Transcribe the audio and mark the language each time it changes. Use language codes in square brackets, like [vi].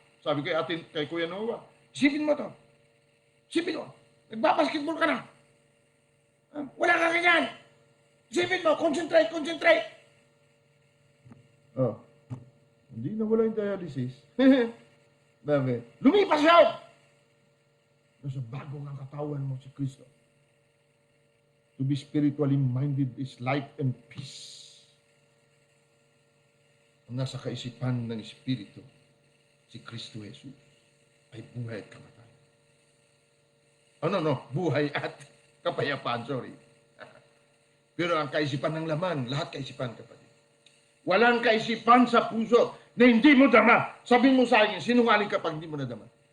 [tl] Sabi kay Kuya Noah, isipin mo to. Isipin mo, nagbabasketball ka na. Wala ka ganyan. Isipin mo, concentrate. Oh, hindi na wala yung dialysis. Bakit? Lumipas yan! Nasa bago ang katawan mo si Kristo. [en] To be spiritually minded is life and peace. [tl] Ang nasa kaisipan ng Espiritu, si Kristo Jesus, ay buhay at kamatayan. Buhay at kapayapaan, sorry. Pero ang kaisipan ng laman, lahat kaisipan, kapatid. Walang kaisipan sa puso na hindi mo dama. Sabihin mo sa akin, sinungaling ka pag hindi mo nadama.